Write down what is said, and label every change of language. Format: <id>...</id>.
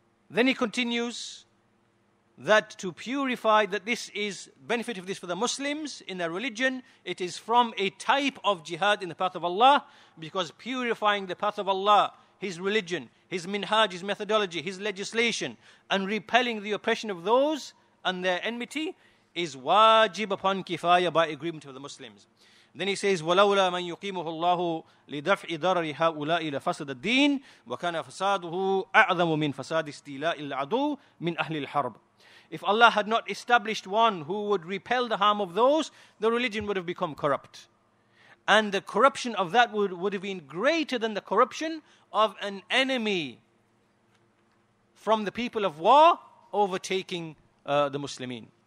<en>Then he continues that to purify, that this is benefit of this for the Muslims in their religion, it is from a type of jihad in the path of Allah, because purifying the path of Allah, His religion, His minhaj, His methodology, His legislation, and repelling the oppression of those and their enmity is wajib upon kifaya by agreement of the Muslims. Then he says,</en> <ar>وَلَوْلَا مَنْ يُقِيمُهُ اللَّهُ لِدَفْعِ ضَرَرِ هَؤُلَاءِ لَفَسَدَ الدِّينِ وَكَانَ فَسَادُهُ أَعْظَمُ مِنْ فَسَادِ اسْتِيلَاءِ الْعَدُوِّ مِنْ أَهْلِ الْحَرْبِ.</ar> <en>If Allah had not established one who would repel the harm of those, the religion would have become corrupt. And the corruption of that would have been greater than the corruption of an enemy from the people of war overtaking the Muslimin.</en>